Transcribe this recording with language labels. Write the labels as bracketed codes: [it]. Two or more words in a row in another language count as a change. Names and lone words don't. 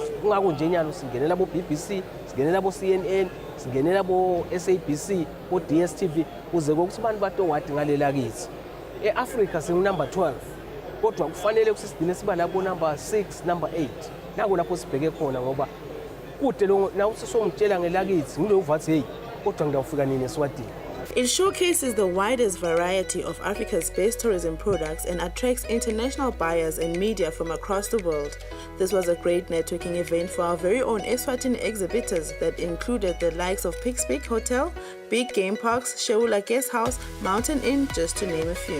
[ss] Kungako nje nyalo singenela bo BBC singenela bo CNN singenela bo SABC bo DSTV kuze ukuthi abantu batowadi ngalela kithi. EAfrica singunumber 12 kodwa kufanele ukuthi sigcine siba lapho number 6 number 8 nako lapho sibheke khona ngoba kude lo nawuthi somtshela ngelakithi ngilo uvathi hey kodwa ngiyawufika nini eSwatini. [en] It showcases the widest variety of Africa's best tourism products and attracts international buyers and media from across the world. This was a great networking event for our very own Eswatini exhibitors that included the likes of Pixpeak Hotel, Big Game Parks, Sheula Guest House, Mountain Inn, just to name a few.